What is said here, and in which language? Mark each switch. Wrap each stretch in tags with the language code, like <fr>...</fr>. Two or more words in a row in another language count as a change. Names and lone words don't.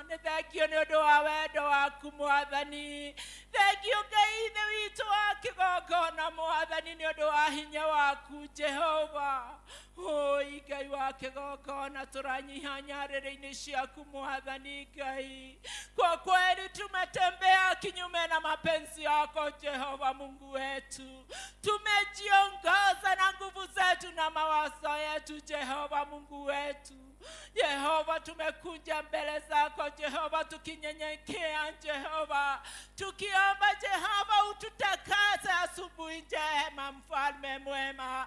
<ki>Nĩ thengio nĩ ũndũ wa wendo waku Mwathani. Thengio Ngai ithe witũ wa kĩgongona Mwathani nĩ ũndũ wa hinya waku Jehova. Oi Ngai wa kĩgongona, tũranyiha nyarĩrĩ-inĩ ciaku Mwathani Ngai.</ki> <sw>Kwa kweli tumetembea kinyume na mapenzi yako Jehova Mungu wetu. Tumejiongoza na nguvu zetu na mawazo yetu Jehova Mungu wetu. Jehova, tumekuja mbele zako Jehova, tukinyenyekea Jehova, tukiomba Jehova ututakase asubuhi njema mfalme mwema.</sw>